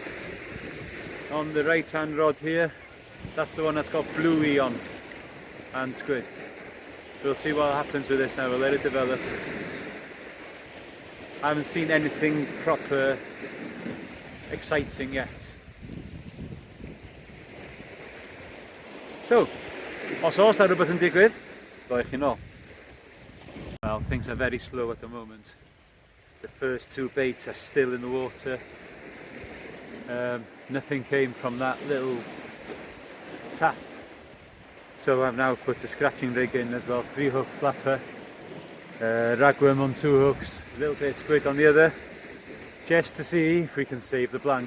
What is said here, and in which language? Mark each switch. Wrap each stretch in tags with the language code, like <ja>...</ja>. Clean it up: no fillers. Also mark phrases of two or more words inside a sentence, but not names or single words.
<en>On the right hand rod here, that's the one that's got bluey on and squid. We'll see what happens with this now, we'll let it develop. I haven't seen anything proper exciting yet. So,</en> <cy>os oes 'na rhywbeth yn digwydd, ro'ch chi nôl.</cy> <en>Well, things are very slow at the moment. The first two baits are still in the water. Nothing came from that little tap. So I've now put a scratching rig in as well, 3-hook flapper, ragworm on 2 hooks, a little bit of squid on the other, just to see if we can save the blank.</en>